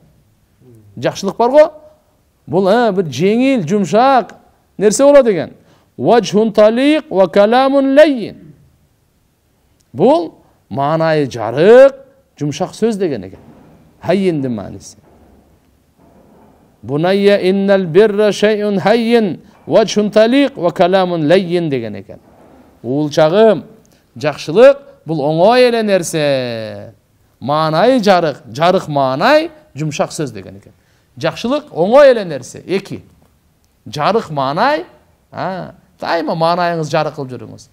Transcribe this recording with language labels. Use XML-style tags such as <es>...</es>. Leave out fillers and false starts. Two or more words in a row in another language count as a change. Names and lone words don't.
<ky>Жакшылык бар го. Бул бир жеңил, жумшак нерсе болот экен.</ky> <ar>وجه طليق وكلام لين.</ar> <ky>Бул маанайы жарык, жумшак сөз деген экен. Хаййиндин мааниси.</ky> <ar>بني إن البر شيء هين وجه طليق وكلام لين</ar> <ky>деген экен. Уулчагым, жакшылык бул оңой эле нерсе. Маанайы жарык, жарык маанай, жумшак сөз деген экен. Жакшылык оңой эле нерсе. Эки. Жарык маанай, дайыма маанайыңыз жарык кылып жүрүңүз.</ky>